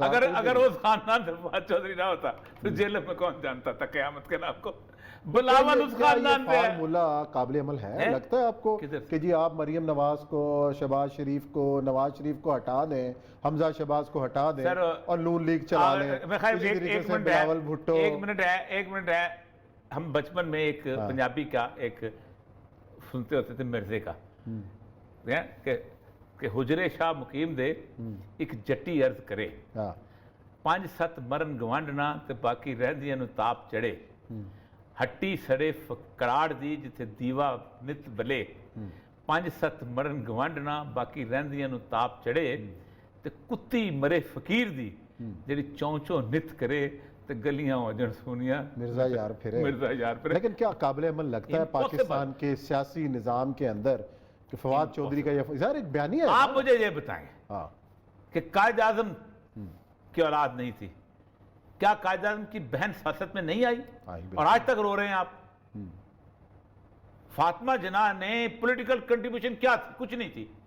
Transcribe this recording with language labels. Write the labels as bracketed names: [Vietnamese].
[Urdu] اگر وہ خاندان سے فواد چودھری نہ ہوتا تو جیلم میں کون جانتا تھا قیامت کے نام کو. بلاول اس خاندان سے ہے. فارمولہ قابل عمل ہے لگتا ہے آپ کو کہ جی آپ مریم نواز کو, شہباز شریف کو, نواز شریف کو ہٹا دیں, حمزہ شہباز کو ہٹا دیں اور نون لیگ چلا لیں. ایک منٹ ہے. ہم بچپن میں ایک پنجابی کا ایک سنتے ہوتے تھے مرزے کا [Punjabi] کہ حجرے شاہ مقیم دے ایک جٹی عرض کرے, 5-7 مرن گوانڈنا تے باقی رہندیاں نو تاپ چڑھے, ہٹی سڑے کراڑ دی جتھے دیوا نت بلے, 5-7 مرن گوانڈنا باقی رہندیاں نو تاپ چڑھے, تے کتی مرے فقیر دی جڑی چونچوں نت کرے تے گلیاں ہو جن سونیاں مرزا یار پھرے. [Urdu] لیکن کیا قابل عمل لگتا ہے پاکستان کے سیاسی نظام کے اندر کہ فواد چودھری کا یہ ظاہر ایک بیانیہ ہے. آپ مجھے یہ بتائیں کہ قائد اعظم کی اولاد نہیں تھی, کیا قائد اعظم کی بہن سیاست میں نہیں آئی اور آج تک رو رہے ہیں آپ؟ فاطمہ جناح نے پولیٹیکل کنٹریبیوشن کیا تھی؟ کچھ نہیں تھی.